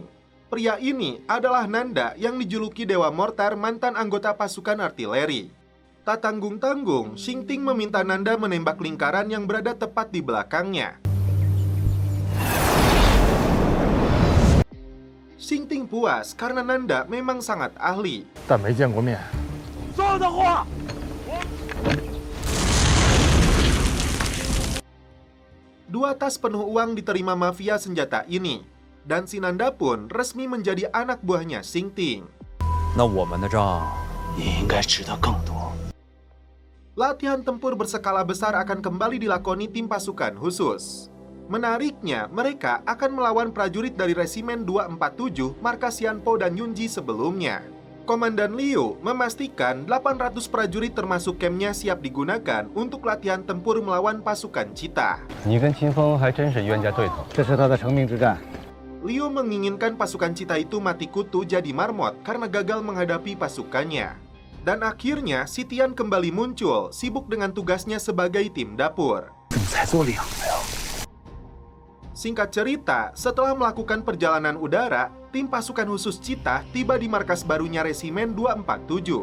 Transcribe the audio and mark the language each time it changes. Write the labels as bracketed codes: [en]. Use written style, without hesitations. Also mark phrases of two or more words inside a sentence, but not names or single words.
[id] Pria ini adalah Nanda yang dijuluki Dewa Mortar mantan anggota pasukan artileri. Tak tanggung-tanggung, Xingting meminta Nanda menembak lingkaran yang berada tepat di belakangnya. Xingting puas karena Nanda memang sangat ahli. [zh] 但没见过面。说的话。 [id] 2 tas penuh uang diterima mafia senjata ini, dan si Nanda pun resmi menjadi anak buahnya Xingting. [zh] 那我们的账，你应该知道更多。 [id] Latihan tempur berskala besar akan kembali dilakoni tim pasukan khusus. Menariknya, mereka akan melawan prajurit dari Resimen 247 markas Yanpo dan Yunji sebelumnya. Komandan Liu memastikan 800 prajurit termasuk camp-nya siap digunakan untuk latihan tempur melawan pasukan Cita. [zh] 你跟秦风还真是冤家对头，这是他的成名之战。 [id] Liu menginginkan pasukan Cita itu mati kutu jadi marmot karena gagal menghadapi pasukannya. Dan akhirnya, Sitian kembali muncul, sibuk dengan tugasnya sebagai tim dapur. Singkat cerita, setelah melakukan perjalanan udara, tim pasukan khusus Cita tiba di markas barunya Resimen 247.